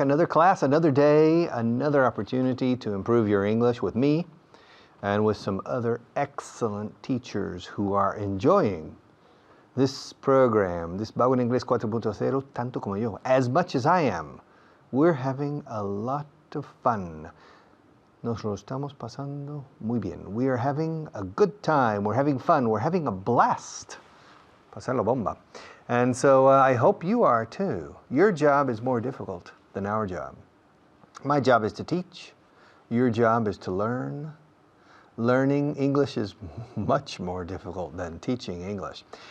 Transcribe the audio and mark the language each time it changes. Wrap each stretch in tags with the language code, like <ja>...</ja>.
<en>Another class, another day, another opportunity to improve your English with me and with some other excellent teachers who are enjoying this program, this Bago en Inglés 4.0, tanto como yo, as much as I am. We're having a lot of fun.</en> <es>Nos lo estamos pasando muy bien.</es> <en>We are having a good time. We're having fun. We're having a blast. Pasar la bomba. And so I hope you are too. Your job is more difficult than our job. My job is to teach. Your job is to learn. Learning English is much more difficult than teaching English.</en>